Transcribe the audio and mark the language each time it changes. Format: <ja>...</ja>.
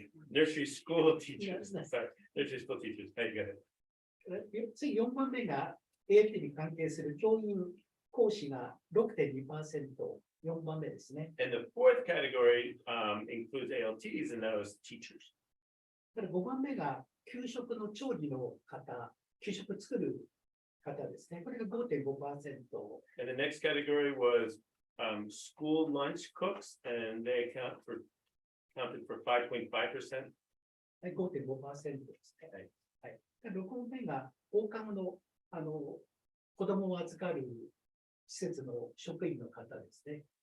<en>Nursery school teachers. Sorry, nursery school teachers. I get it.</en> <ja>次4番目が ALT に関係する教員講師が 6.2%、4番目ですね。</ja> <en>And the fourth category includes ALTs, and that was teachers.</en> <ja>5番目が給食の調理の方、給食作る方ですね。これが 5.5%。</ja> <en>And the next category was school lunch cooks, and they counted for 5.5%.</en> <ja>はい、5.5% ですね。はい。 6番目が放課後の子供を預かる施設の職員の方ですね。</ja>